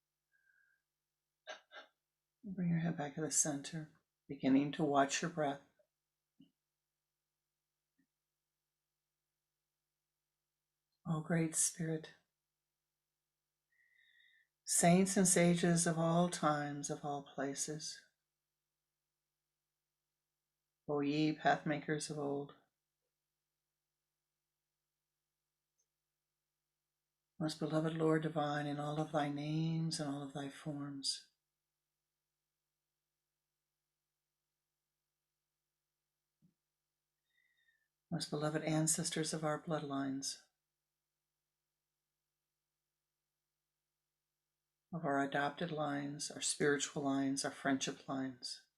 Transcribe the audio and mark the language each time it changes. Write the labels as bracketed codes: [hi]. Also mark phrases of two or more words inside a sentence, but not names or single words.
[en] Bring your head back to the center, beginning to watch your breath. O Great Spirit, saints and sages of all times, of all places, O ye pathmakers of old, most beloved Lord divine, in all of thy names and all of thy forms, most beloved ancestors of our bloodlines, of our adopted lines, our spiritual lines, our friendship lines.